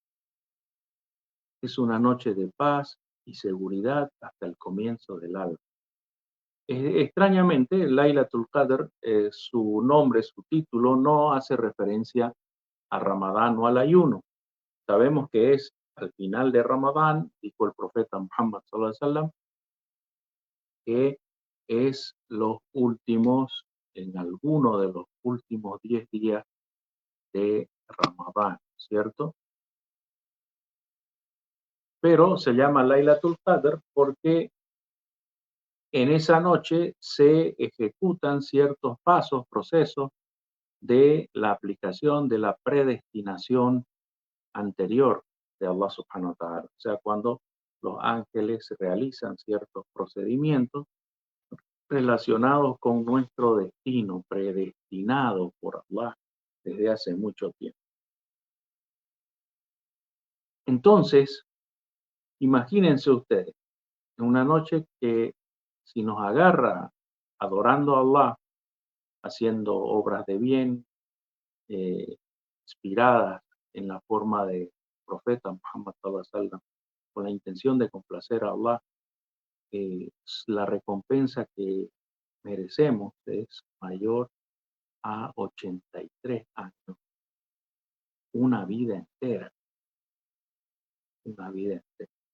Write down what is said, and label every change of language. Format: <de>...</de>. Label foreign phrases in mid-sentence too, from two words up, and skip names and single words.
<es>Es una noche de paz y seguridad hasta el comienzo del alba. Extrañamente, Laylatul Qadr, su nombre, su título, no hace referencia a Ramadán o al ayuno. Sabemos que es al final de Ramadán, dijo el profeta Muhammad</es> <ar>صلى الله عليه وسلم,</ar> <es>que es los últimos, en alguno de los últimos 10 días de Ramadán, ¿cierto? Pero se llama Laylatul Qadr porque en esa noche se ejecutan ciertos pasos, procesos de la aplicación de la predestinación anterior de</es> <ar>الله سبحانه وتعالى.</ar> <es>O sea, cuando los ángeles realizan ciertos procedimientos relacionados con nuestro destino, predestinado por Allah desde hace mucho tiempo. Entonces, imagínense ustedes, en una noche que si nos agarra adorando a Allah, haciendo obras de bien, inspiradas en la forma de profeta Muhammad</es> <ar>صلى الله عليه وسلم,</ar> <es>con la intención de complacer a Allah, la recompensa que merecemos es mayor a 83 años, una vida entera, una vida entera.</es>